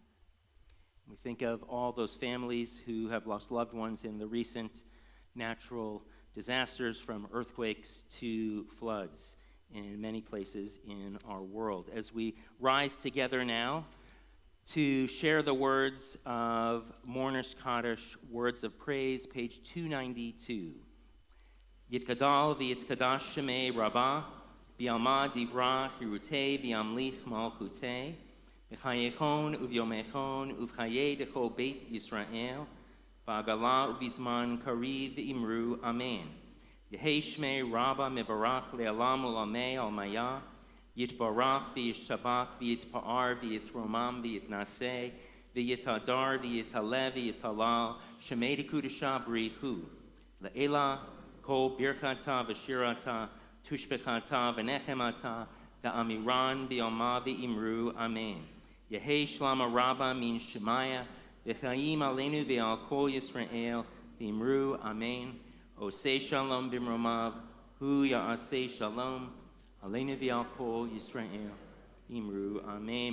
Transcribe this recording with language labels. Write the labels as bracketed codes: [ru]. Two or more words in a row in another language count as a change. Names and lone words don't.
[en] We think of all those families who have lost loved ones in the recent natural disasters, from earthquakes to floods in many places in our world. As we rise together now to share the words of Mourner's Kaddish, words of praise, page 292. [arc] יתגדל ויתקדש שמיה רבא, בעלמא דברא כרעותיה וימליך מלכותיה, בחייכון וביומיכון ובחיי דכל בית ישראל, בעגלא ובזמן קריב ואמרו אמן. יהא שמיה רבא מברך לעלם ולעלמי עלמיא, יתברך וישתבח ויתפאר ויתרומם ויתנשא, ויתהדר ויתעלה ויתהלל, שמיה דקודשא בריך הוא, לעלא כל ברכתא ושירתא, תשבחתא ונחמתא, דאמירן בעלמא ואמרו אמן. יהא שלמא רבא מן שמיא, וחיים עלינו ועל כל ישראל, ואמרו אמן. [he] עושה שלום במרומיו, הוא יעשה שלום, עלינו ועל כל ישראל, ואמרו אמן.